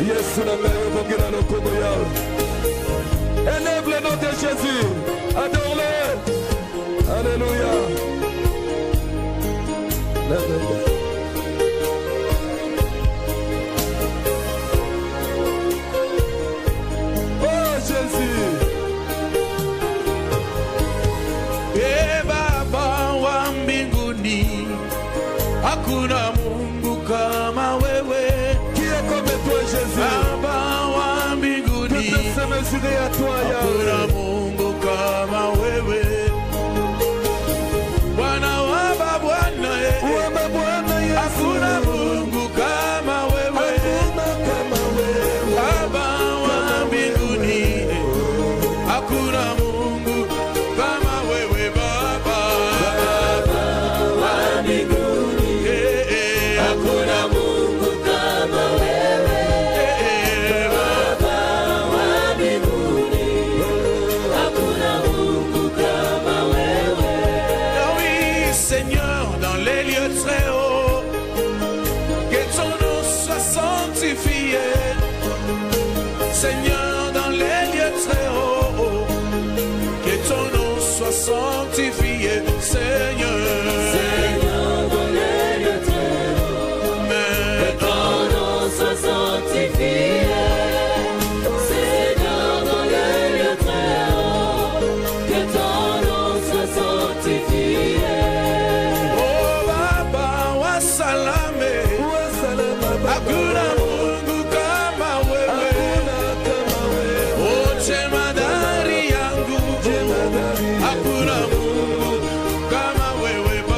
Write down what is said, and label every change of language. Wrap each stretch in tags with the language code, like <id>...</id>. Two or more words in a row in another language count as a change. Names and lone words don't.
<fr>Élève le nom de Jésus. Adore-le. Alléluia. Oh Jésus.</fr> <sw>E Baba wa mbinguni, hakuna Mungu kama wewe.</sw> <fr>Qui est comme toi Jésus?</fr> <sw>Baba wa mbinguni,</sw> <fr>Que peut se mesurer à toi</fr> <sw>hakuna</sw> <fr>Yahweh?</fr> <sw>Mungu kama wewe. Bwana wa mabwana, Uwe Bwana Yesu. hakuna Mungu kama wewe. Hakuna kama wewe. Baba wa mbinguni, hakuna Mungu kama wewe. Baba wa mbinguni, hakuna Mungu kama wewe. Baba wa mbinguni, hakuna Mungu kama wewe.</sw> <fr>Ah oui, Seigneur, dans les lieux très hauts, que ton nom soit sanctifié. Seigneur, dans les lieux très hauts, que ton nom soit sanctifié. Seigneur, Seigneur, dans les lieux très hauts, que ton nom soit sanctifié. Seigneur, dans les lieux très hauts, que ton nom soit sanctifié.</fr> <sw>oh Baba wa salame, Uwe salama Baba. hakuna Mungu kama wewe. Hakuna kama wewe. Oh jemadari yangu, hakuna Mungu kama wewe.</sw>